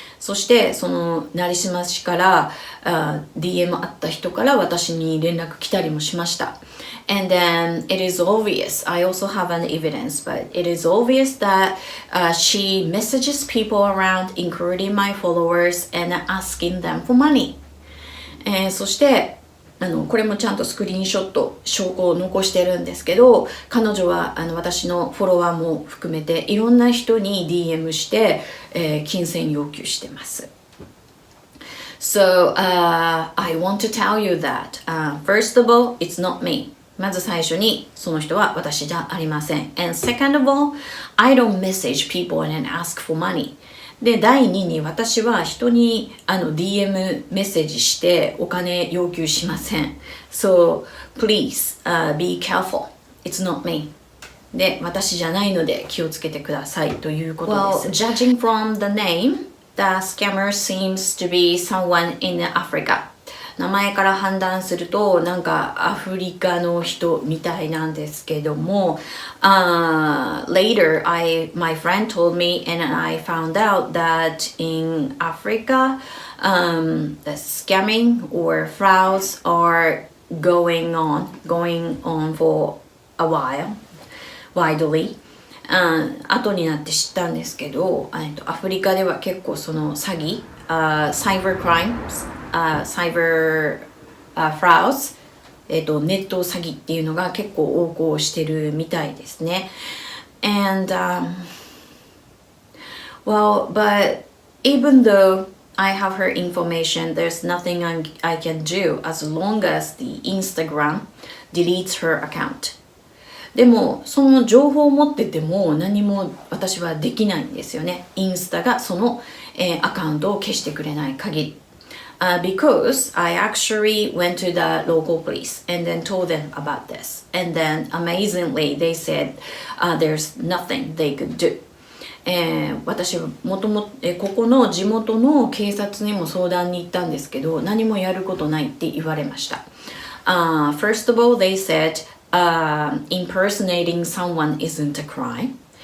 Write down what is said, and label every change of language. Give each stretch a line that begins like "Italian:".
Japanese: そしてそのなりすましから、DM あった人から私に連絡来たりもしました。
English: And then it is obvious, I also have an evidence, but it is obvious that she messages people around, including my followers, and asking them for money.
Japanese: そしてこれもちゃんとスクリーンショット証拠を残してるんですけど、彼女は私のフォロワーも含めていろんな人に DM して、金銭要求してます。
English: So, I want to tell you that, first of all, it's not me.
Japanese: まず最初にその人は私じゃありません。
English: And second of all, I don't message people and ask for money.
Japanese: で、第2に私は人にDM メッセージしてお金要求しません。
English: So, please, be careful. It's not me.
Japanese: で、私じゃないので気をつけてくださいということです。
English: Well, judging from the name, the scammer seems to be someone in Africa.
Japanese: 名前から判断するとなんかアフリカの人みたいなんですけども、
English: later my friend told me and I found out that in Africa, the scamming or frauds are going on for a while, widely.
Japanese: 後になって知ったんですけど、アフリカでは結構その詐欺、
English: cyber crimes、cyber frauds、
Japanese: ネット詐欺っていうのが結構横行してるみたいですね。
English: And well, but even though I have her information, there's nothing I can do as long as the Instagram deletes her account.
Japanese: でもその情報を持ってても何も私はできないんですよね。インスタがその、アカウントを消してくれない限り。
English: Because I actually went to the local police and then told them about this. And then amazingly they said, there's nothing they could do.
Japanese: 私はここの地元の警察にも相談に行ったんですけど、何もやることないって言われました。
English: First of all, they said impersonating someone isn't a crime.